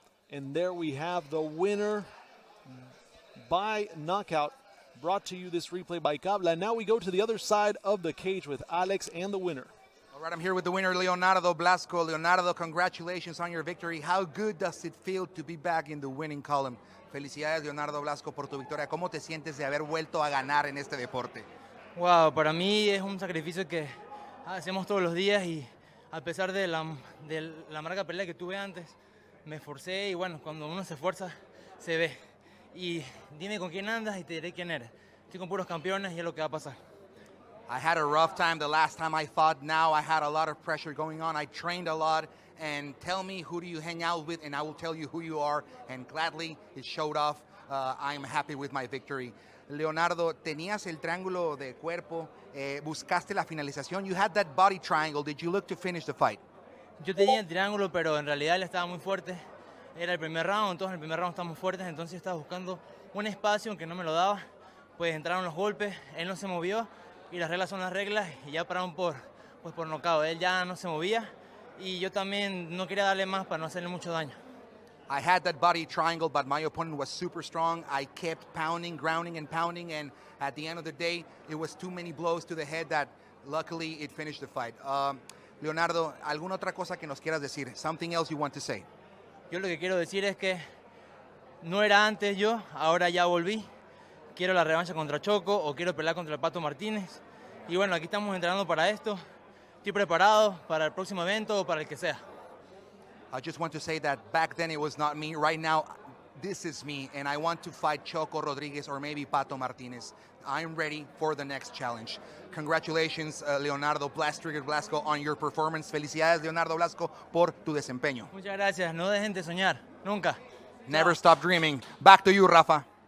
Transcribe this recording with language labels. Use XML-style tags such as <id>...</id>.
<en>And there we have the winner by knockout. Brought to you this replay by Cabla. Now we go to the other side of the cage with Alex and the winner. All right, I'm here with the winner, Leonardo Blasco. Leonardo, congratulations on your victory. How good does it feel to be back in the winning column?</en> <es>Felicidades, Leonardo Blasco, por tu victoria. ¿Cómo te sientes de haber vuelto a ganar en este deporte? Wow, para mí es un sacrificio que hacemos todos los días y a pesar de la amarga pelea que tuve antes, me esforcé y bueno, cuando uno se esfuerza, se ve. Y dime con quién andas y te diré quién eres. Estoy con puros campeones y es lo que va a pasar.</es> <en>I had a rough time the last time I fought. Now I had a lot of pressure going on. I trained a lot. And tell me, who do you hang out with? And I will tell you who you are. And gladly, it showed off. I am happy with my victory.</en> <es>Leonardo, tenías el triángulo de cuerpo. Buscaste la finalización.</es> <en>You had that body triangle. Did you look to finish the fight?</en> <es>Yo tenía el triángulo, pero en realidad él estaba muy fuerte. Era el primer round, entonces en el primer round estábamos fuertes. Entonces yo estaba buscando un espacio, aunque no me lo daba. Pues entraron los golpes, él no se movió. Y las reglas son las reglas y ya pararon por nocaut. Él ya no se movía y yo también no quería darle más para no hacerle mucho daño.</es> <en>I had that body triangle, but my opponent was super strong. I kept pounding, grounding, and pounding, and at the end of the day, it was too many blows to the head that luckily it finished the fight.</en> <es>Leonardo, ¿alguna otra cosa que nos quieras decir?</es> <en>Something else you want to say?</en> <es>Yo lo que quiero decir es que no era antes yo, ahora ya volví. Quiero la revancha contra Choco o quiero pelear contra el Pato Martínez. Y bueno, aquí estamos entrenando para esto. Estoy preparado para el próximo evento o para el que sea.</es> <en>I just want to say that back then it was not me. Right now, this is me, and I want to fight Choco Rodriguez or maybe Pato Martinez. I'm ready for the next challenge. Congratulations, Leonardo Blasco, on your performance.</en> <es>Felicidades, Leonardo Blasco, por tu desempeño. Muchas gracias. No dejen de soñar. Nunca.</es> <en>Never stop dreaming. Back to you, Rafa.</en>